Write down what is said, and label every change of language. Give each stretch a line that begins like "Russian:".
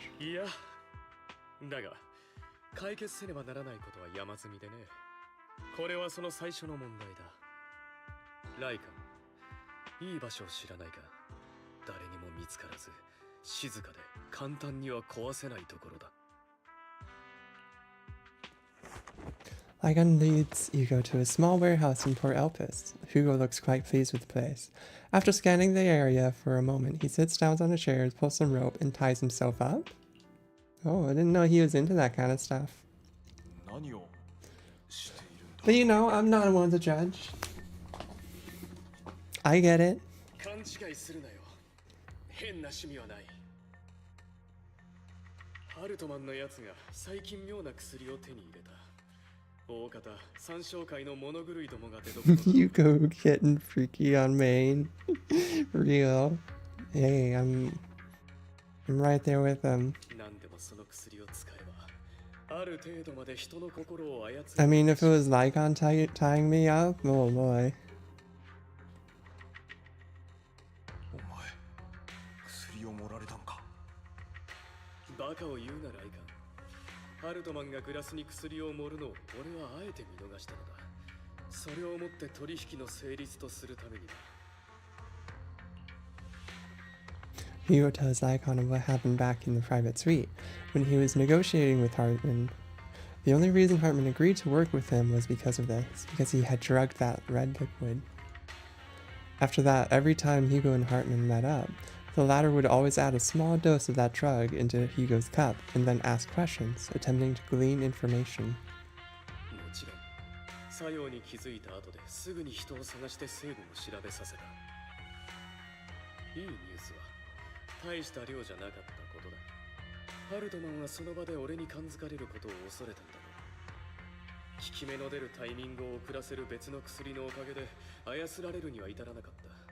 Japanese: いや、だが解決せねばならないことは山積みでね。これはその最初の問題だ。ライカン、いい場所を知らないか？誰にも見つからず静かで簡単には壊せないところだ。
English: Lycaon leads Hugo to a small warehouse in Port Elpis. Hugo looks quite pleased with the place. After scanning the area for a moment, he sits down on a chair, pulls some rope, and ties himself up. Oh, I didn't know he was into that kind of stuff. But you know, I'm not one to judge. I get it.
Japanese: 勘違いするなよ。変な趣味はない。ハルトマンのやつが最近妙な薬を手に入れた。大方参照会の物狂いどもが出どころだ。
English: Hugo getting freaky on Maine. Real. Hey, I'm right there with him.
Japanese: 何でもその薬を使えばある程度まで人の心を操る。
English: I mean, if it was Lycaon tying me up, oh boy.
Japanese: お前、薬を盛られたのか？バカを言うなライカン。ハルトマンがグラスに薬を盛るのを俺はあえて見逃したのだ。それをもって取引の成立とするためにだ。
English: Hugo tells Lycaon of what happened back in the private suite when he was negotiating with Hartman. The only reason Hartman agreed to work with him was because of this, because he had drugged that red liquid. After that, every time Hugo and Hartman met up, the latter would always add a small dose of that drug into Hugo's cup and then ask questions, attempting to glean information.
Japanese: もちろん、作用に気づいた後ですぐに人を探して成分を調べさせた。いいニュースは大した量じゃなかったことだ。ハルトマンはその場で俺に感づかれることを恐れたんだろう。効き目の出るタイミングを遅らせる別の薬のおかげで操られるには至らなかった。